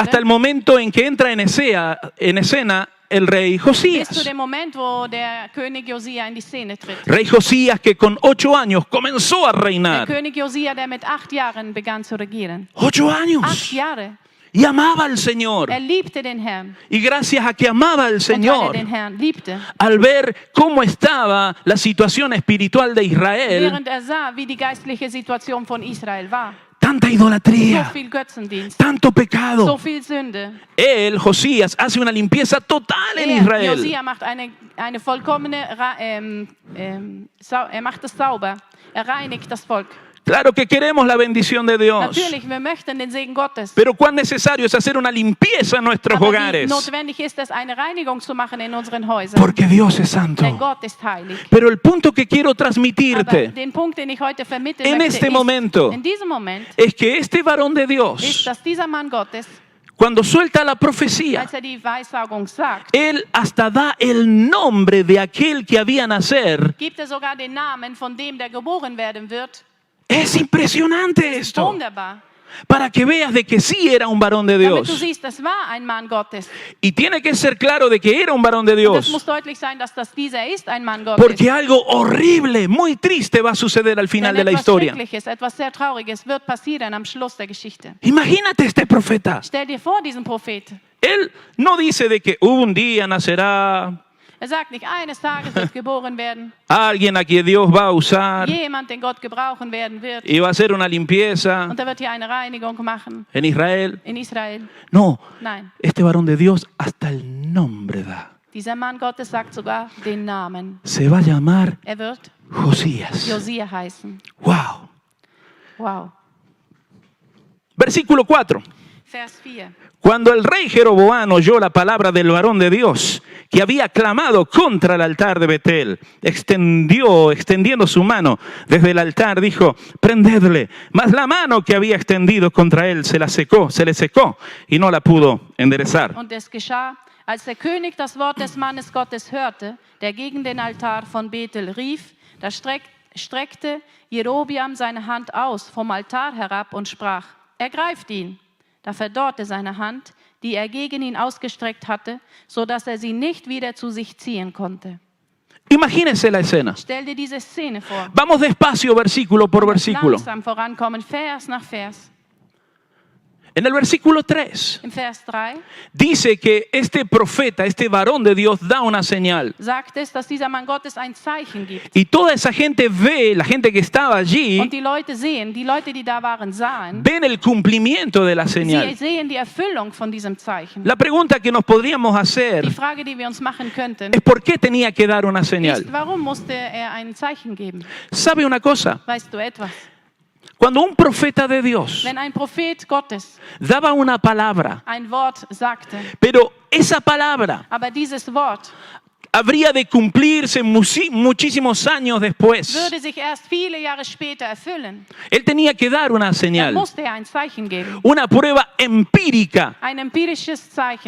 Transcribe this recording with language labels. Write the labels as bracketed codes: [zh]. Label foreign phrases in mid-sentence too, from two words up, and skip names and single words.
[es] hasta el momento en que entra en escena el rey [de] bis zu [es] Josías. [de] dem Moment, wo der König Josia in die Szene tritt. [es] Rey Josías que con 8 años comenzó a [de] Der [es] reinar. [de] König Josia, der mit 8 Jahren begann zu regieren. [es] 8 8 años. [de] Jahre. [es] Y amaba al Señor. [de] Er liebte den Herrn. [es] Y gracias a que amaba al [de] Und weil er [es] Señor, [de] den Herrn liebte, [es] al ver cómo estaba la situación espiritual de Israel, [de] während er sah, wie die geistliche Situation von Israel war, [es] tanta [de] so [es] idolatría, [de] viel Götzendienst, [es] tanto [de] so [es] pecado, [de] viel Sünde. [es] él, Josías, hace una limpieza total en Israel. [de] Josia macht eine vollkommene, er macht es sauber. Er reinigt das Volk. [es] Claro que queremos la bendición de Dios. [de] Natürlich, wir möchten den Segen Gottes. [es] Pero cuán necesario es hacer una limpieza en nuestros [de] Aber wie [es] hogares. [de] notwendig ist es, eine Reinigung zu machen in unseren Häusern. [es] Porque Dios es santo. [de] Denn Gott ist heilig. [es] Pero el punto que quiero [de] Aber [es] transmitirte [de] den Punkt, den ich heute vermitteln [es] en [de] möchte, [es] este momento [de] in diesem Moment [es] es que este varón de [de] ist, [es] Dios, [de] dass dieser Mann Gottes, [es] cuando suelta la profecía, [de] als die Weissagung sagt, [es] él hasta da el nombre de aquel que había nacer. [de] gibt sogar den Namen von dem, der geboren werden wird. [es] Es impresionante esto. [de] Wunderbar. [es] Para que veas de que sí era un varón de [de] Damit du [es] Dios. [de] siehst, das war ein Mann Gottes. [es] Y tiene que ser claro de que era un varón de [de] Das [es] Dios. [de] muss deutlich sein, dass das dieser ist, ein Mann Gottes. [es] Porque algo horrible, muy triste va a suceder al final [de] Denn [es] de la [de] etwas [es] historia. [de] Schreckliches, etwas sehr Trauriges wird passieren am Schluss der Geschichte. [es] Imagínate este profeta. [de] Stell dir vor, diesen Prophet. [es] Él no dice de que un día nacerá [de] Sagt nicht, eines Tages wird geboren werden. [es] alguien a quien Dios va a usar [de] Jemand, den Gott gebrauchen werden wird. [es] y va a hacer una limpieza [de] Und er wird hier eine Reinigung machen [es] en Israel. [de] in Israel. [es] No, [de] Nein, [es] este varón de Dios hasta el nombre da. [de] dieser Mann Gottes sagt sogar den Namen. [es] Se va a llamar [de] Er wird [es] Josías. [de] Josia heißen. [es] Wow. [de] Wow. [es] Versículo 4. [de] Vers 4. [es] Cuando el rey Jeroboam oyó la palabra del varón de Dios que había clamado contra el altar de Betel, extendiendo su mano desde el altar, dijo, prendedle. Mas la mano que había extendido contra él se le secó y no la pudo enderezar. [de] Und es geschah, als der König das Wort des Mannes Gottes hörte, der gegen den Altar von Bethel rief, da streckte Jerobiam seine Hand aus vom Altar herab und sprach, ergreift ihn. Da verdorrte seine Hand, die er gegen ihn ausgestreckt hatte, so dass er sie nicht wieder zu sich ziehen konnte. [es] Imagínese la escena. [de] Stell dir diese Szene vor. [es] Vamos despacio, versículo por versículo. [de] Langsam vorankommen, Vers nach Vers. [es] En el versículo 3 [de] Im Vers 3 [es] dice que este profeta, este varón de Dios, da una señal. [de] sagt es, dass dieser Mann Gottes ein Zeichen gibt. [es] Y toda esa gente ve, la gente que estaba allí, [de] Und die Leute sehen, die Leute, die da waren, sahen, [es] ven el cumplimiento de la [de] sie [es] señal. [de] sehen die Erfüllung von diesem Zeichen. [es] La pregunta que nos podríamos hacer [de] Die Frage, die wir uns machen könnten, [es] es por qué tenía que dar una señal. [de] ist, warum musste er ein Zeichen geben? [es] ¿Sabe una cosa? [de] Weißt du etwas? [es] Cuando un profeta de Dios [de] Wenn ein Prophet Gottes [es] daba una palabra, [de] ein Wort sagte, [es] pero esa palabra [de] aber dieses Wort [es] habría de cumplirse muchísimos años después. [de] würde sich erst viele Jahre später erfüllen, [es] Él tenía que dar una [de] dann [es] señal, [de] musste er ein Zeichen geben. [es] una prueba empírica [de] Ein empirisches Zeichen,